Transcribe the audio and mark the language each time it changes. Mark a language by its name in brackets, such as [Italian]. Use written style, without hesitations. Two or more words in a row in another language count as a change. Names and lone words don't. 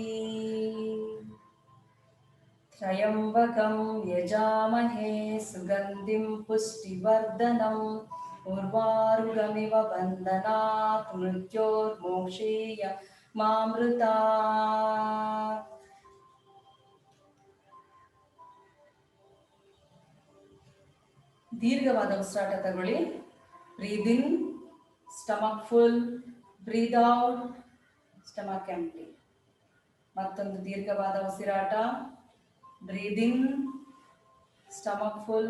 [Sanskrit] त्र्यंबकं यजामहे सुगंधिं पुष्टिवर्धनम् उर्वारुकमिव बन्धनात् मृत्योर्मोक्षीय मामृतात्। [Kannada] ದೀರ್ಘವಾದ ಉಸಿರಾಟ ತಗೊಳ್ಳಿ. [English] Breathe in, stomach full. Breathe out, stomach empty. [Kannada] ಮತ್ತೊಂದು ದೀರ್ಘವಾದ ಉಸಿರಾಟ. [English] Breathe in, stomach full.